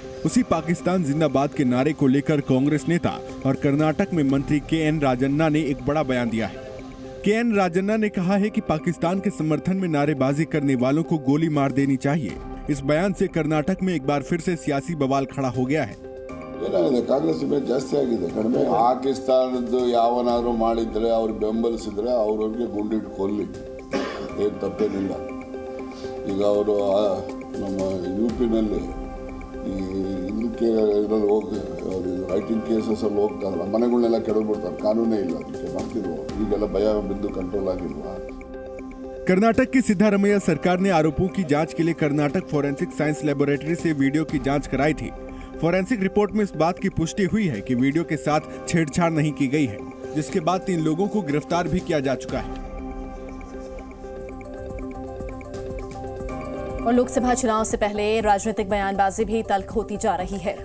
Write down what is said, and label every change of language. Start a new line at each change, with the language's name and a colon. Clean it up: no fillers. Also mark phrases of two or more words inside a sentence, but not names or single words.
Hindi: उसी पाकिस्तान जिंदाबाद के नारे को लेकर कांग्रेस नेता और कर्नाटक में मंत्री के.एन. राजन्ना ने एक बड़ा बयान दिया है। के.एन. राजन्ना ने कहा है कि पाकिस्तान के समर्थन में नारेबाजी करने वालों को गोली मार देनी चाहिए। इस बयान से कर्नाटक में एक बार फिर से सियासी बवाल खड़ा हो गया है।
Kannada: ಏನಾಗಿದೆ ಕಾಂಗ್ರೆಸ್ ಮೇಲೆ ಜಾಸ್ತಿ ಆಗಿದೆ, ಕಡಿಮೆ ಪಾಕಿಸ್ತಾನದ್ದು ಯಾವನಾದ್ರು ಮಾಡಿದ್ರೆ ಅವ್ರು ಬೆಂಬಲಿಸಿದ್ರೆ ಅವ್ರವ್ರಿಗೆ ಗುಂಡಿಟ್ಟು ಕೊಲ್ಲಿ, ಏನು ತಪ್ಪೇನಿಲ್ಲ. ಈಗ ಅವರು ನಮ್ಮ ಯುಪಿನಲ್ಲಿ ಇದಕ್ಕೆ ಹೋಗಿ
English: rioting cases
Kannada: ಅಲ್ಲಿ ಹೋಗ್ತಾರಲ್ಲ, ಮನೆಗಳನ್ನೆಲ್ಲ ಕೆಡವ್ಬಿಡ್ತಾರೆ, ಕಾನೂನೇ ಇಲ್ಲ ಅದಕ್ಕೆ ಮಾಡ್ತಿಲ್ವ, ಈಗೆಲ್ಲ ಭಯ ಬಿದ್ದು ಕಂಟ್ರೋಲ್ ಆಗಿಲ್ವಾ.
Hindi: कर्नाटक की सिद्धारमैया सरकार ने आरोपों की जांच के लिए कर्नाटक फोरेंसिक साइंस लैबोरेटरी से वीडियो की जांच कराई थी।
English: forensic report
Hindi: में इस बात की पुष्टि हुई है कि वीडियो के साथ छेड़छाड़ नहीं की गई है, जिसके बाद 3 लोगों को गिरफ्तार भी किया जा चुका है। और लोकसभा चुनाव से पहले राजनीतिक बयानबाजी भी तल्ख होती जा रही है।